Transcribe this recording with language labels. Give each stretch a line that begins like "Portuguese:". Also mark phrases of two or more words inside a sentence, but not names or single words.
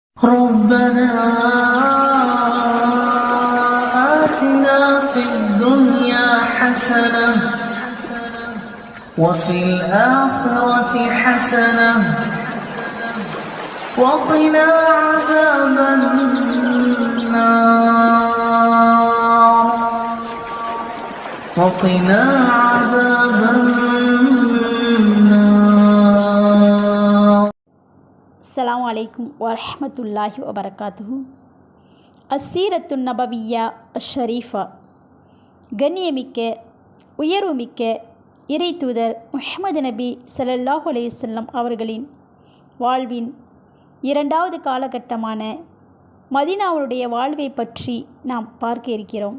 Arabic: ربنا آتنا في الدنيا حسنة وفي الآخرة حسنة وقنا عذاب النار وقنا عذاب النار. السلام عليكم ورحمة الله وبركاته. السيرة النبوية الشريفة.
Tamil: கண்ணியமிக்க உயர்வுமிக்க இறை தூதர் முஹம்மது நபி
Arabic: صلى الله عليه وسلم
Tamil: அவர்களின் வாழ்வின் இரண்டாவது காலகட்டமான மதீனாவுடைய வாழ்வை பற்றி நாம் பார்க்க இருக்கிறோம்.